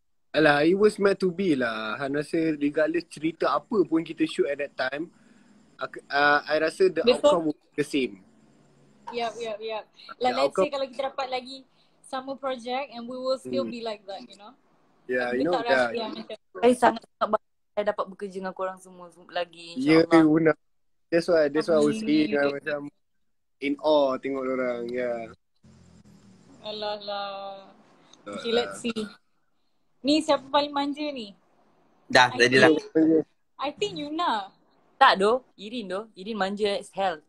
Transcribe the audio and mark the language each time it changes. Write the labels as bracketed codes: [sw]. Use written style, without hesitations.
[en] Alah, it was meant to be lah. [ms] Han rasa [en] regardless [ms] cerita apa pun kita [en] shoot at that time, I [ms] rasa [en] the outcome will be the same. Yep. Like let's say [ms] kalau kita dapat lagi sama [en] project and we will still be like that, you know. Yeah, you you know, [ms] Saya sangat saya dapat bekerja dengan korang semua lagi, [en] insyaAllah. Yeah, Una. That's why I was saying [ms] macam [en] in awe [ms] tengok orang. [en] Yeah. [ms] Alah. [en] Okay, let's see. [ms] Ni siapa paling manja ni? Dah, tadilah. [en] I think Yuna. [ms] Tak doh, Irin manja [en] as hell.